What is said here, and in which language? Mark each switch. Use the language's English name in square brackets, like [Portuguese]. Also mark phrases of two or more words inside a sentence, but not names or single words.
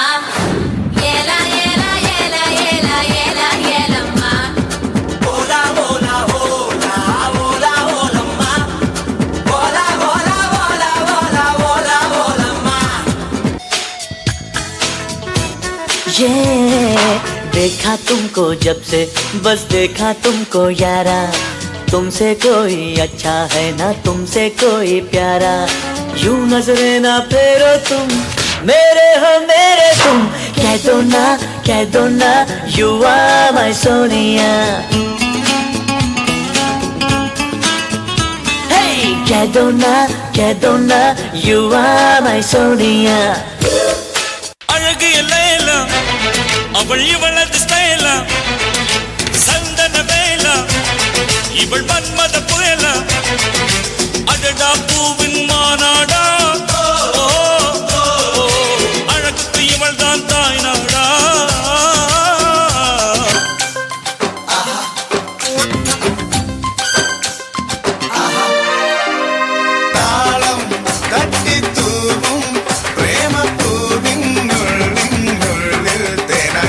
[Hindi] yela yela yela yela yela yela ma hola hola hola hola hola ma hola hola hola hola hola hola ma देखा तुमको जब से बस देखा तुमको यारा तुमसे कोई अच्छा है ना तुमसे कोई प्यारा यूं नजरे ना फेरो तुम मेरे हो मेरे तुम कह दो ना [English] you are my Sonia [Hindi] hey कह दो ना [English] you are my Sonia [Tamil] அழகிய லைலா அவள் இவளது ஸ்டைலா சந்தன வேலா இவள் மன்மத புயலா அடடா பூவின் மாநாடா அழகுக்கு இவள் தான் தாய் நாடா [Malayalam] താളം തട്ടി തൂവും പ്രേമ പൂവിനുള്ളിൽ തേനായി